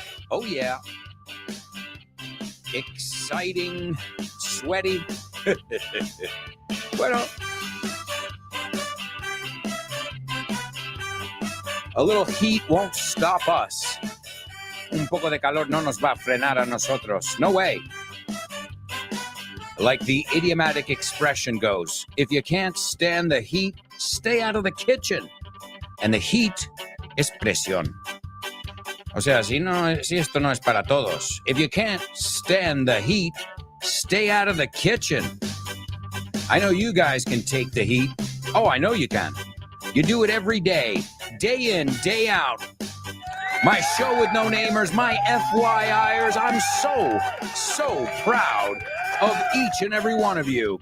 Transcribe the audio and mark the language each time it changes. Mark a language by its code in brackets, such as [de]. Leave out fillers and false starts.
[en] Oh, yeah. Exciting, sweaty. Bueno, a little heat won't stop us. [es] Un poco de calor no nos va a frenar a nosotros. [en] No way. Like the idiomatic expression goes, if you can't stand the heat, stay out of the kitchen. And the heat [es] es presión. O sea, si esto no es para todos. [en] If you can't stand the heat, stay out of the kitchen. I know you guys can take the heat. Oh, I know you can. You do it every day in, day out. My Show with No Namers, my FYIers, I'm so proud of each and every one of you.